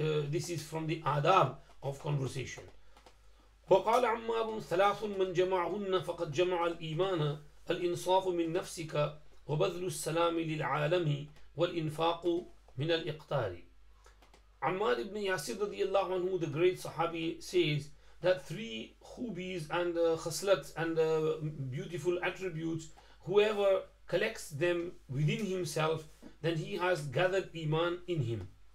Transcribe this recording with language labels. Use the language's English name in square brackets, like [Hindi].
[English] This is from the adab of conversation. [Arabic] وقال عمار ثلاث من جمعهن فقد جمع الإيمان الإنصاف من نفسك وبذل السلام للعالم والإنفاق من الإقتار. [English] Ammar ibn Yasir radiyallahu anhu, the great Sahabi, says that three khubis and khaslats and beautiful attributes, whoever collects them within himself, then he has gathered Iman in him.